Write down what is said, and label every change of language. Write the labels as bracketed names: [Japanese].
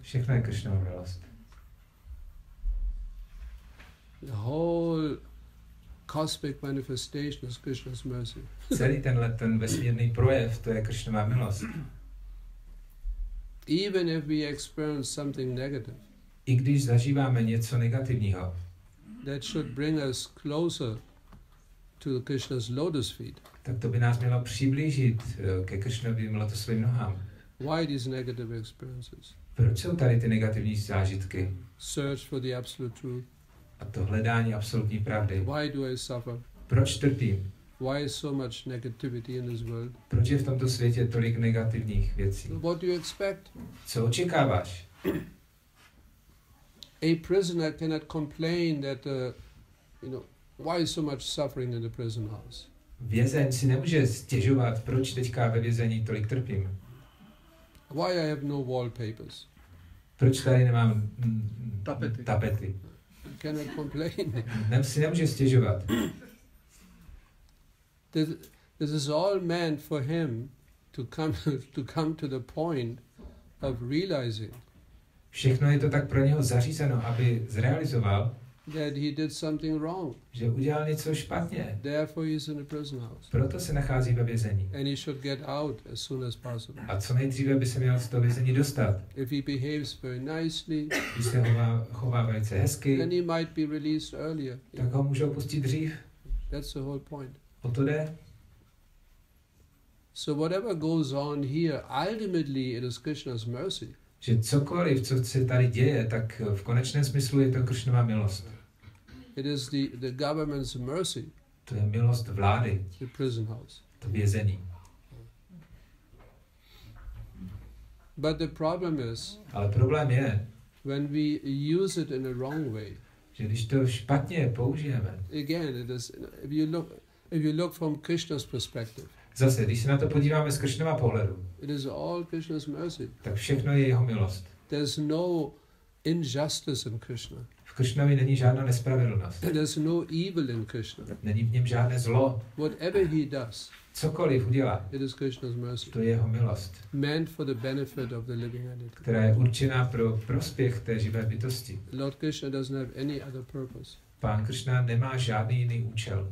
[Czech] Všechno je Krishnova milost. [English] The whole cosmic manifestation is Krishna's mercy. [Czech] Celý ten vesmírný projev, to je Krishnova milost. [English] Even if we experience something negative, [Czech] I když zažíváme něco negativního, [English] that should bring us closer to Krishna's lotus feet. [Czech] Tak to by nás mělo přiblížit ke Krišnovým lotosovým nohám. [English] Why these negative experiences? [Czech] Proč jsou tady ty negativní zážitky? [English] Search for the absolute truth. [Czech] A to hledání absolutní pravdy. [English] Why do I suffer? [Czech] Proč trpím? [English] Why is so much negativity in this world? [Czech] Proč je v tomto světě tolik negativních věcí? [English] What do you expect? [Czech] Co očekáváš? [English] A prisoner cannot complain that, why is so much suffering in the prison house? [Czech] Vězeň si nemůže stěžovat, proč teďka ve vězení tolik trpím. [English] Why I have no wallpapers? [Czech] Proč tady nemám tapety? [English] You cannot complain. [Czech] Si nemůže stěžovat. [English] This is all meant for him to come to the point of realizing [Czech] Všechno je to tak pro něho zařízeno, aby zrealizoval, [English] that he did something wrong. [Czech] že udělal něco špatně. [English] Therefore he is in a prison house. [Czech] Proto se nachází ve vězení. [English] And he should get out as soon as possible. [Czech] A co nejdříve by se měl z toho vězení dostat. [English] If he behaves very nicely, [Czech] Když se chová velice hezky, [English] then he might be released earlier. [Czech] tak ho můžou pustit dřív. [English] That's the whole point. [Czech] O to jde. [English] So whatever goes on here, ultimately it is Krishna's mercy. [Czech] Že cokoliv, co se tady děje, tak v konečném smyslu je to Krišnova milost. [English] It is the government's mercy. [Czech] To je milost vlády, [English] The prison house. [Czech] to vězení. [English] But the problem is, [Czech] Ale problém je, [English] when we use it in a wrong way. [Czech] že když to špatně použijeme, [English] Again, it is if you look from Krishna's perspective, [Czech] zase, když se na to podíváme z Krišnova pohledu, [English] it is all Krishna's mercy. [Czech] tak všechno je jeho milost. [English] There's no injustice in Krishna. [Czech] V Krišnovi není žádná nespravedlnost. [English] There's no evil in Krishna. [Czech] Není v něm žádné zlo. [English] Whatever he does, [Czech] Cokoliv udělá, [English] it is Krishna's mercy. [Czech] to je jeho milost, [English] Meant for the benefit of the living entity. [Czech] která je určená pro prospěch té živé bytosti. [English] Lord Krishna doesn't have any other purpose. [Czech] Pán Krišna nemá žádný jiný účel.